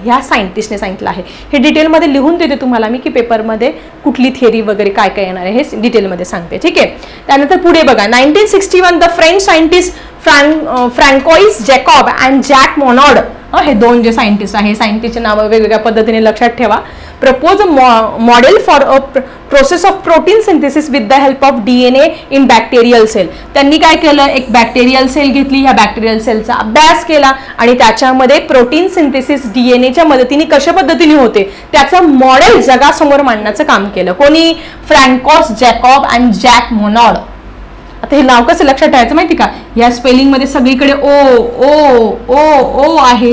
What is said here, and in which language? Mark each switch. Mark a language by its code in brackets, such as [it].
[mr] ह्या सायंटिस्टने सांगितलं आहे. हे डिटेलमध्ये लिहून देते तुम्हाला मी की पेपरमध्ये कुठली थिअरी वगैरे काय काय येणार आहे हे डिटेलमध्ये सांगते. ठीक आहे. त्यानंतर पुढे बघा, 1961 [en] the French scientist [mr] Francois Jacob and jack Monod, हे दोन जे सायंटिस्ट आहे, सायंटिस्टचे नावं वेगवेगळ्या पद्धतीने लक्षात ठेवा. [en] Propose a model for a process of protein synthesis with the help of DNA in bacterial cell. [mr] त्यांनी काय केलं, एक बॅक्टेरियल सेल घेतली, ह्या बॅक्टेरियल सेलचा अभ्यास केला आणि त्याच्यामध्ये प्रोटीन सिंथेसिस डीएनएच्या मदतीने कशा पद्धतीने होते त्याचं मॉडेल जगासमोर मांडण्याचं काम केलं. कोणी, फ्रँकोस जॅकॉब अँड जॅक मोनॉड. आता हे नाव कसं लक्षात ठेवायचं माहिती का, या स्पेलिंग मध्ये सगळीकडे ओ ओ ओ ओ आहे.